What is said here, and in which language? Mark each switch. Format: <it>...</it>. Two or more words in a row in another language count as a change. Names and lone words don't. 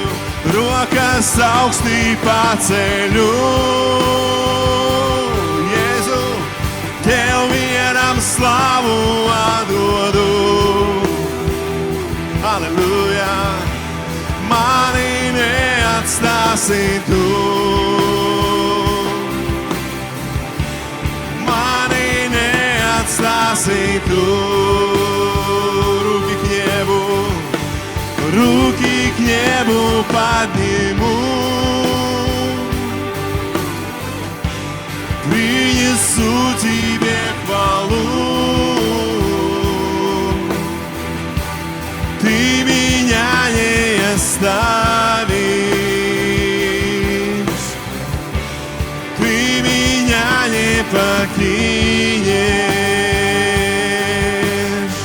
<lv>Rokas augstī paceļu, Jēzu, Tev vienam slavu atdodu. Halleluja! Mani neatstāsi Tu. Mani neatstāsi Tu.</lv> <ru>Руки к небу подниму, принесу принесу Тебе хвалу. Ты меня не оставишь, Ты меня не покинешь.</ru>